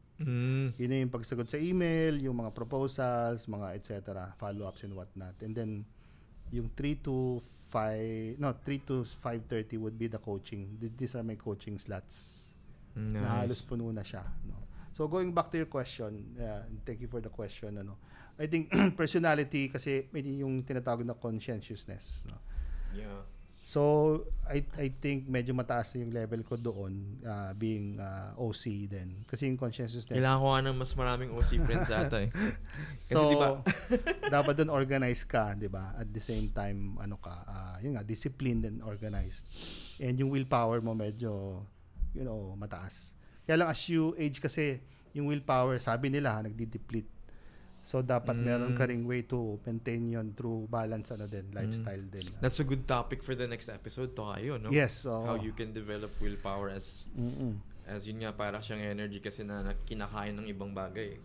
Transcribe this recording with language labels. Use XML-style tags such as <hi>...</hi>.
<tl>Yun yung pagsagot sa email, yung mga proposals, mga etc.,</tl> <en>follow-ups and whatnot. And then yung 3 to 5:30 would be the coaching. These are my coaching slots. Nice.</en> <tl>Na halos puno na siya,</tl> <en>So going back to your question, thank you for the question. I think</en> <tl>personality kasi may yung tinatawag na conscientiousness.</tl> <en>Yeah. So I think</en> <tl>medyo mataas na yung level ko doon, being OC din. Kasi yung conscientiousness. Kailangan ko nga ng mas maraming OC friends ata Kasi</tl> <en>so</en> <tl>diba? dapat doon organized ka, di ba?</tl> <en>At the same time, disciplined and organized.</en> <tl>And yung willpower mo medyo, mataas. Kaya lang as you age kasi, yung willpower, sabi nila, nagdi-deplete. So, dapat meron ka ring</tl> <en>way to maintain</en> <tl>yun through balance, lifestyle din.</tl> <en>That's a good topic for the next episode to kayo, no? Yes. How you can develop willpower as</en> <tl>As yun nga, para siyang energy kasi na kinakain ng ibang bagay.</tl>